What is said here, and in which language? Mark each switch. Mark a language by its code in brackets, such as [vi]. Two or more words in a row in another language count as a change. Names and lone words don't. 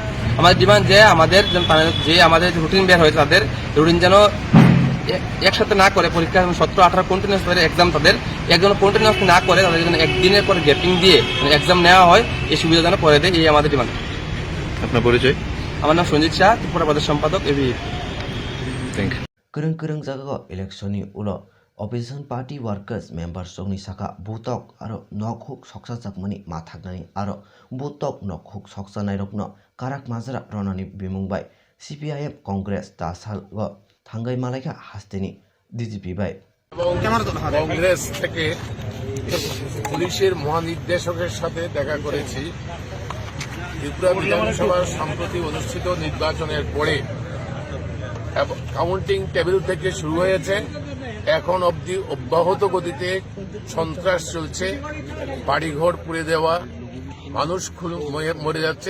[bn] আমাদের ডিমান্ড যে আমাদের রুটিন বের হয়েছে তাদের রুটিন যেন একসাথে না করে পরীক্ষা 17-18 কন্টিনিউয়াস তাদের এক্সাম তাদের একজন কন্টিনিউয়াস না করে তাদের জন্য একদিনের পরে গ্যাপিং দিয়ে এক্সাম নেওয়া হয়, এই সুবিধা যেন করে দেয়, এই আমাদের ডিমান্ড। আপনার পরিচয়? আমার নাম সঞ্জিত শাহ, ত্রিপুরা প্রদেশ সম্পাদক এবিপি। [en] Thank you. [brx] करं जागा इलेक्शननि उलो [en] opposition party workers members [brx] जोंनि साखा बुतक आरो नखहुक सकसा जाकमानि माथागनानि आरो बुतक नखहुक सकसानाय रकनो काराक माजरा रनानि बिमुंबाय सीपीआईएम कांग्रेस दासालगो थांगाय मालायखा हास्तेनि डिजिपि बाय [bn] কংগ্রেস থেকে পুলিশের মহানির্দেশকের সাথে দেখা করেছি। ত্রিপুরা বিধানসভার সম্প্রতি অনুষ্ঠিত নির্বাচনের পরে [en] counting table [bn] থেকে শুরু হয়েছে, এখন অবধি অব্যাহত গতিতে সন্ত্রাস চলছে, বাড়িঘর পুড়ে দেওয়া, মানুষ মরে যাচ্ছে।